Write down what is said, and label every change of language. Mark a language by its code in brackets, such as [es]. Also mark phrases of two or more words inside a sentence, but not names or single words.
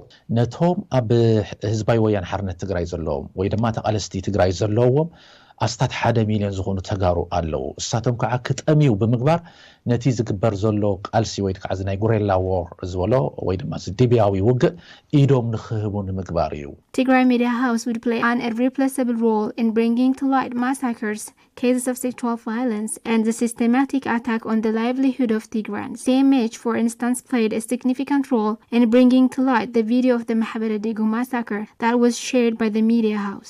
[ti] ነቶም ኣብ ህዝባዊ ወያነ ሓርነት ትግራይ ዘለዎም ወይ ድማ ተቃለስቲ ትግራይ ዘለዎም ኣስታት 1 ሚልዮን ዝኾኑ ተጋሩ ኣለዉ እሳቶም ከዓ ክጠሚው ብምግባር ነቲ ዝግበር ዘሎ ቃልሲ ወይ ከዓ ናይ [en] guerrilla war [ti] ዝበሎ ወይ ድማ ዲብያዊ ውግእ ኢዶም ንኽህቡ ንምግባር እዩ [en] Tigray Media House would play an irreplaceable role in bringing to light massacres, cases of sexual violence, and the systematic attack on the livelihood of Tigrayans. TMH, for instance, played a significant role in bringing to light the video of the Mahabara Degu massacre that was shared by the Media House.